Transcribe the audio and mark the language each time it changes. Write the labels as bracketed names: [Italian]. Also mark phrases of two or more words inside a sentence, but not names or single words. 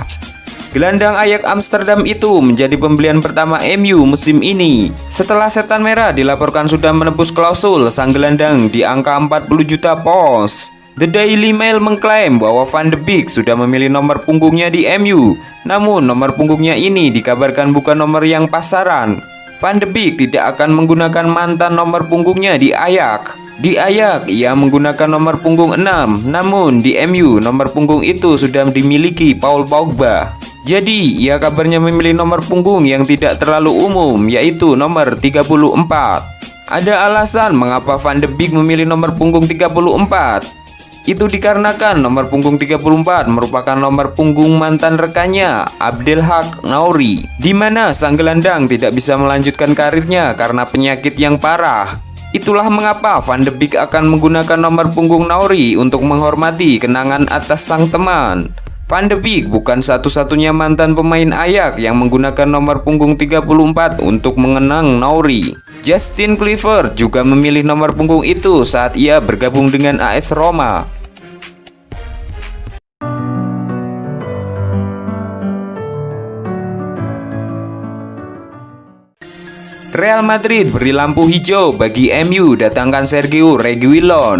[Indonesian] Gelandang Ajax Amsterdam itu menjadi pembelian pertama MU musim ini. Setelah setan merah dilaporkan sudah menebus klausul sang gelandang di angka 40 juta pounds. The Daily Mail mengklaim bahwa Van de Beek sudah memilih nomor punggungnya di MU. Namun nomor punggungnya ini dikabarkan bukan nomor yang pasaran. Van de Beek tidak akan menggunakan mantan nomor punggungnya di Ajax. Di Ajax ia menggunakan nomor punggung 6, namun di MU nomor punggung itu sudah dimiliki Paul Pogba. Jadi ia kabarnya memilih nomor punggung yang tidak terlalu umum, yaitu nomor 34. Ada alasan mengapa Van de Beek memilih nomor punggung 34. Itu dikarenakan nomor punggung 34 merupakan nomor punggung mantan rekannya, Abdelhak Nouri, di mana sang gelandang tidak bisa melanjutkan karirnya karena penyakit yang parah. Itulah mengapa Van de Beek akan menggunakan nomor punggung Nouri untuk menghormati kenangan atas sang teman. Van de Beek bukan satu-satunya mantan pemain Ajax yang menggunakan nomor punggung 34 untuk mengenang Nouri. Justin Kluivert juga memilih nomor punggung itu saat ia bergabung dengan AS Roma. Real Madrid beri lampu hijau bagi MU datangkan Sergio Reguilon.